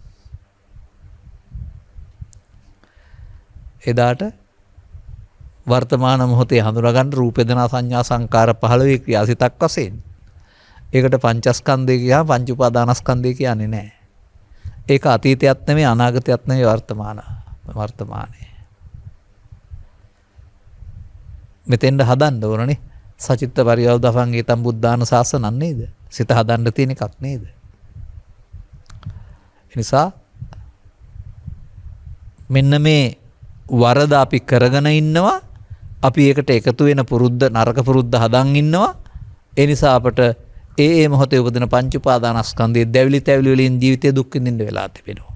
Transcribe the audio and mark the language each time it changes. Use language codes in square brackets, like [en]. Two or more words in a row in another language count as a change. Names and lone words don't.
[si] එදාට වර්තමාන මොහොතේ හඳුනාගන්න රූප වේදනා සංඥා සංකාර 15 ක්‍රියාසිතක් වශයෙන්. ඒකට පංචස්කන්ධය කියහම පංච උපාදානස්කන්ධය කියන්නේ නැහැ. ඒක අතීතයක් නෙමෙයි අනාගතයක් නෙමෙයි වර්තමානයේ. මෙතෙන්ද හදන්න ඕනනේ. [pi] සචිත්ත පරියෝදපං ඊතම් බුද්ධාන ශාසනන් නේද? [si] සිත හදන්න තියෙන එකක් නේද? ඒ නිසා මෙන්න මේ වරද අපි කරගෙන ඉන්නවා. අපි ඒකට එකතු වෙන පුරුද්ද නරක පුරුද්ද හදන් ඉන්නවා. ඒ නිසා අපට ඒ මොහොතේ උපදින පංච උපාදානස්කන්ධයේ දැවිලි තැවිලි වලින් ජීවිතය දුක් විඳින්න වෙලා තිබෙනවා.